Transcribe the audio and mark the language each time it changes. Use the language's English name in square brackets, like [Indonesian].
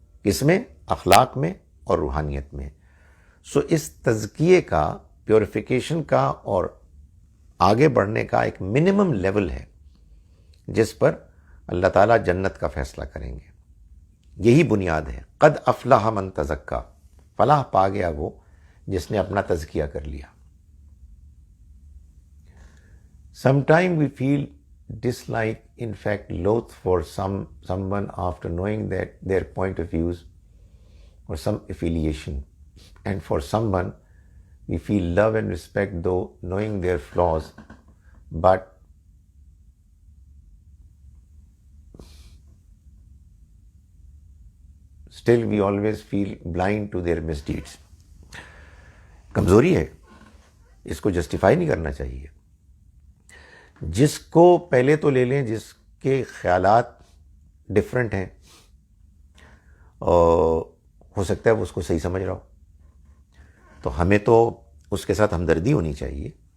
[Urdu] کس میں؟ اخلاق میں اور روحانیت میں. سو اس تزکیے کا، پیوریفیکیشن کا اور آگے بڑھنے کا ایک منیمم لیول ہے جس پر اللہ تعالیٰ جنت کا فیصلہ کریں گے. یہی بنیاد ہے. [Arabic] قد افلح من تزکا، [Urdu] فلاح پا گیا وہ جس نے اپنا تزکیہ کر لیا. [English] Sometimes we feel dislike, in fact loath for someone after knowing that their point of views or some affiliation, and for someone we feel love and respect though knowing their flaws, but still we always feel blind to their misdeeds. [Urdu] کمزوری ہے، اس کو justify نہیں کرنا چاہیے. جس کو پہلے تو لے لیں جس کے خیالات ڈفرینٹ ہیں، ہو سکتا ہے وہ اس کو صحیح سمجھ رہا ہو، تو ہمیں تو اس کے ساتھ ہمدردی ہونی چاہیے.